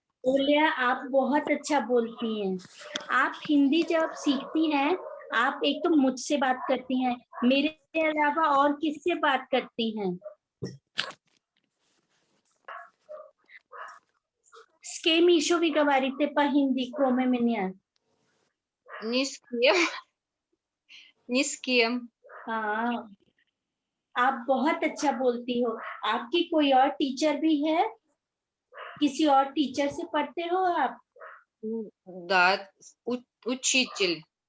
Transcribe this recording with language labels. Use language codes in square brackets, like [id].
[hi] ओलिया, आप बहुत अच्छा बोलती हैं। आप हिंदी जब सीखती हैं, आप एक तो मुझसे बात करती हैं, मेरे अलावा और किससे बात करती हैं? [ru] С кем еще вы говорите по-hindi, кроме меня? Ни с кем. Ни с кем. [hi] हाँ, आप बहुत अच्छा बोलती हो। आपकी कोई और टीचर भी है? किसी और टीचर से पढ़ते हो आप? [ru] Да, учитель.